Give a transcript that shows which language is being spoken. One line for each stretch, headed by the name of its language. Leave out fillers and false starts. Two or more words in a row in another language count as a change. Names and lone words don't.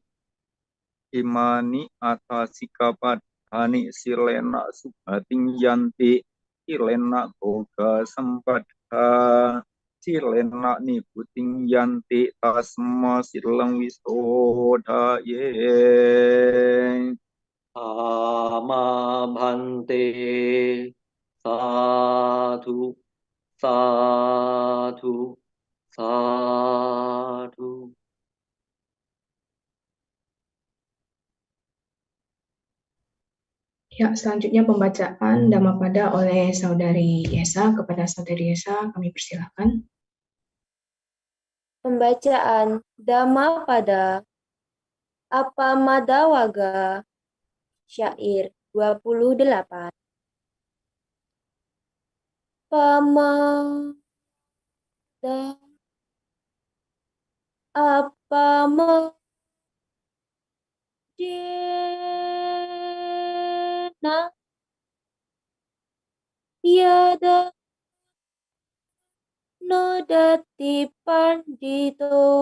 Pali: Imani atasikkhapadhani silena subhating yanti silena boga sempadha silena nibuting yanti tasma silang wisodaye. Ama bhante. Sadhu, sadhu, sadhu.
Indonesian: Ya, selanjutnya pembacaan Dhammapada oleh Saudari Yesa. Kepada Saudari Yesa, kami persilakan. Pembacaan Dhammapada Appamadawaga Syair 28.
Pali: Pamada appamajena yada nodati pandito